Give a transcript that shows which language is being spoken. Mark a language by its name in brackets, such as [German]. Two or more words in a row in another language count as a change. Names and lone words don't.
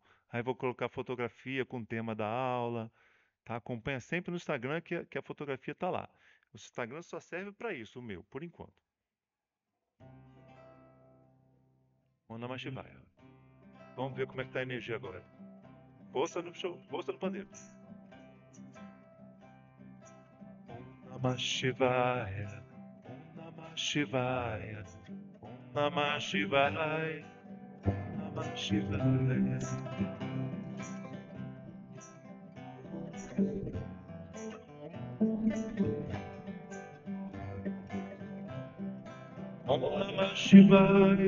[Portuguese] Aí vou colocar fotografia com o tema da aula. Tá? Acompanha sempre no Instagram que a fotografia está lá. O Instagram só serve para isso, o meu, por enquanto. [Sanskrit] Om Namah Shivaya. [Portuguese] Vamos ver como é que tá a energia agora. Força no show, força no pandeiro. [Sanskrit] Om Namah Shivaya. Om Namah Shivaya. Om Namah Shivaya. Om Namah Shivaya. Om Namah Shivaya.